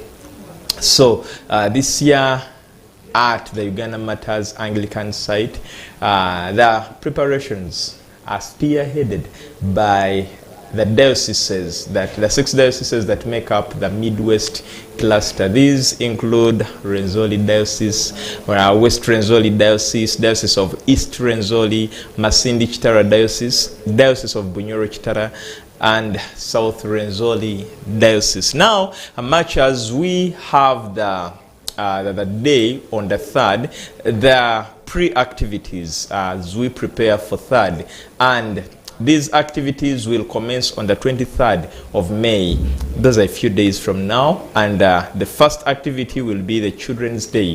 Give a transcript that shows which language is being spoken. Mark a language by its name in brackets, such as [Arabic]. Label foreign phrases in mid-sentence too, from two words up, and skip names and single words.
[English] So this year at the Uganda Matters Anglican site, the preparations are spearheaded by the dioceses, the 6 dioceses that make up the Midwest cluster. These include Rwenzori Diocese, West Rwenzori Diocese, Diocese of East Rwenzori, Masindi Kitara Diocese, Diocese of Bunyoro Kitara, and South Rwenzori Diocese. Now, much as we have the day on the 3rd, the pre-activities as we prepare for 3rd, and these activities will commence on the 23rd of May. Those are a few days from now. And the first activity will be the Children's Day.